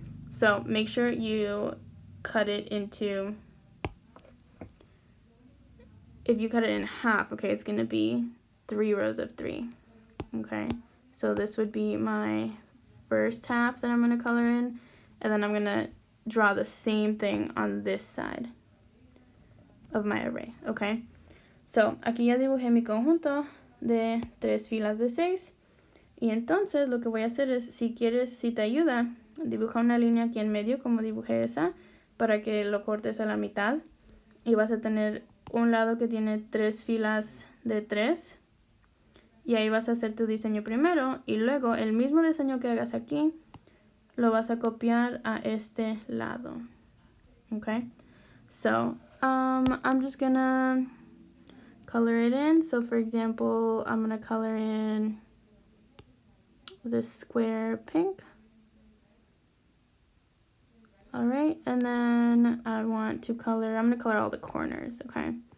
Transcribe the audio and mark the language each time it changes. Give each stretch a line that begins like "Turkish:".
English: So make sure you cut it into, if you cut it in half, okay, it's going to be 3 rows of 3, okay? So this would be my first half that I'm going to color in, and then I'm going to draw the same thing on this side of my array, okay?
Spanish: So, aquí ya dibujé mi conjunto de 3 filas de 6. Y entonces lo que voy a hacer es, si quieres, si te ayuda, dibuja una línea aquí en medio como dibujé esa, para que lo cortes a la mitad. Y vas a tener un lado que tiene 3 filas de 3. Y ahí vas a hacer tu diseño primero. Y luego el mismo diseño que hagas aquí, lo vas a copiar a este lado.
English: Okay? So, I'm just gonna color it in. So for example, I'm going to color in this square pink. All right, and then I want to color, I'm going to color all the corners, okay?